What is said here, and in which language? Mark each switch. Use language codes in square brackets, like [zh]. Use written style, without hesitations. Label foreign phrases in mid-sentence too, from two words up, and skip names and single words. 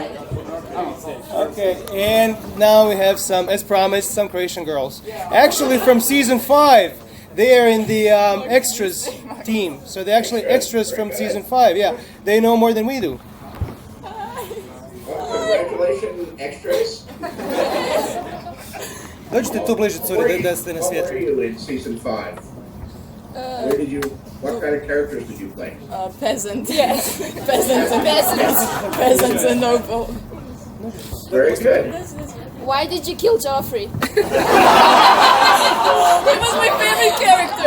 [en] Okay, and now we have some, as promised, some Croatian girls. Actually, from season 5, they are in the extras team. So they're actually extras from season 5. Yeah, they know more than we do. Well, congratulations, extras. [hr] Dođite tu bliže, curi, da ste na [en] What were [hr] svijetu. [en] you in season 5? What kind of characters did you play? Peasant. Yes. Peasants and noble. Very good. Why did you kill Joffrey? He was my favorite character.